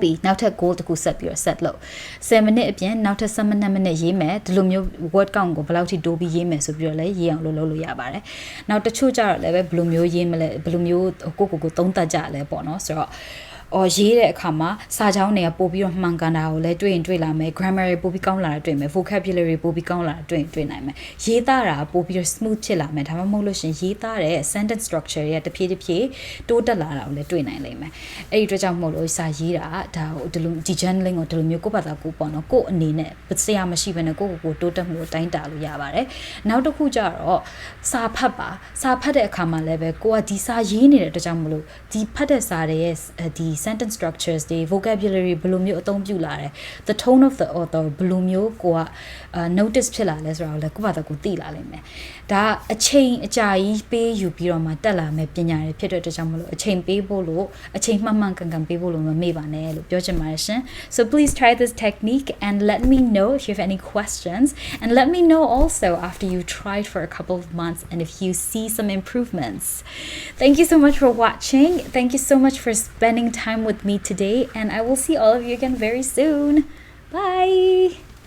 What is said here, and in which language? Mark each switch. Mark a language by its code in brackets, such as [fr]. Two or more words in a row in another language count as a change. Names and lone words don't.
[my] ပြီနောက်ထပ် goal တခု set ပြီးတော့ set လုပ်10 minute အပြင်နောက်ထပ်7 minute ရေးမယ်ဒီလိုမျိုး [en] word count [my] ကိုဘယ်လောက်ထိတိုးပြီးရေးမယ်ဆိုပြီးတော့လည်းရေးအောင်လုပ်လို့ရပါတယ်နောက်တချို့ကျတော့လည်းပဲဘယ်လိုမျိုးရေးမလဲဘယ်လိုမျိုးကိုသုံးသပ်ကြလဲပေါ့နော်ဆိုတော့ရေးတဲ့အခါမှာစာကြောင်းတွေကပို့ပြီးတော့မှန်ကန်တာကိုလည်းတွေ့လာမယ် grammar တွေပို့ပြီးကောင်းလာတာ တွေ့မယ် vocabulary ပို့ပြီးကောင်းလာတာတွေ့နိုင်မယ်ရေးသားတာပို့ပြီးတော့ smooth ဖြစ်လာမယ်ဒါမှမဟုတ်လို့ရှင်ရေးသားတဲ့ [en] sentence structure [my] တွေကတဖြည်းဖြည်းတိုးတက်လာတာကိုလည်းတွေ့နိုင်လိမ့်မယ်အဲ့ဒီအတွက်ကြောင့်မို့လို့စာရေးတာဒါဟိုဒီလိုဒီ journaling ကိုဒီလိုမျိုးကိုယ့်ဘာသာကိုပေါ့နော် ကိုယ့်အနေနဲ့ဆရာမရှိဘဲနဲ့ကိုတိုးတက်မှုကိုတိုင်းတာလို့ရပါတယ်နောက်တစ်ခုကျတော့စာဖတ်ပါစာဖတ်တဲ့အခါမှာလည်းပဲကိုကဒီစာရေးနေတဲ့အတွက်ကြောင့်မို့လို့ဒီဖတ်တဲ့စာတွေ ရဲ့ဒီ [en] sentence structures [my] တွေ vocabulary ဘယ်လိုမျိုးအသုံးပြုလာတယ် [en] the tone of the author [my] ဘယ်လိုမျိုးကိုကnotice ဖြစ်လာလဲဆိုတော့လည်းကိုယ့်ဘာသာကိုသိလာလိမ့်မယ် ဒါအချိန်အကြာကြီးပေးယူပြီးတော့မှတက်လာမယ်ပညာတွေဖြစ်တဲ့အတွက်ကြောင့်မလို့အချိန်ပေးဖို့လို့အချိန်မှန်ကန်ပေးဖို့လို့မမေ့ပါနဲ့လို့ပြောချင်ပါတယ်ရှင် [en] so please try this technique and let me know if you have any questions and let me know also after you tried for a couple of months and if you see some improvements thank you so much for watching thank you so much for spending time with me today and I will see all of you again very soon bye